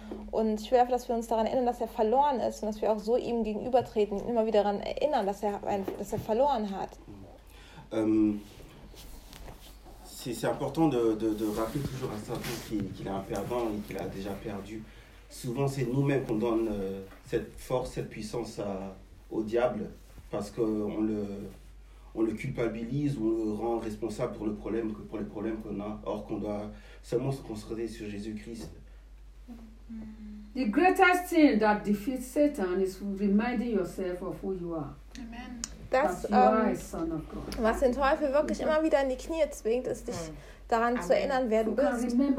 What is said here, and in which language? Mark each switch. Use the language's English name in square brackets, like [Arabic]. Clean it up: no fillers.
[German] Und ich will einfach, dass wir uns daran erinnern, dass er verloren ist und dass wir auch so ihm gegenübertreten, immer wieder daran erinnern, dass er verloren hat. [French] C'est important de rappeler toujours à Satan qu'il est un perdant et qu'il a déjà perdu. Souvent, c'est nous-mêmes qu'on donne cette force, cette puissance au diable parce qu'on le culpabilise ou on le rend responsable pour les problèmes qu'on a. Or, qu'on doit seulement se concentrer sur Jésus-Christ. [English] The greatest thing that defeats Satan is reminding yourself of who you are. Amen. [German] Das, was den Teufel wirklich immer wieder in die Knie zwingt, ist, dich daran zu erinnern, wer du bist.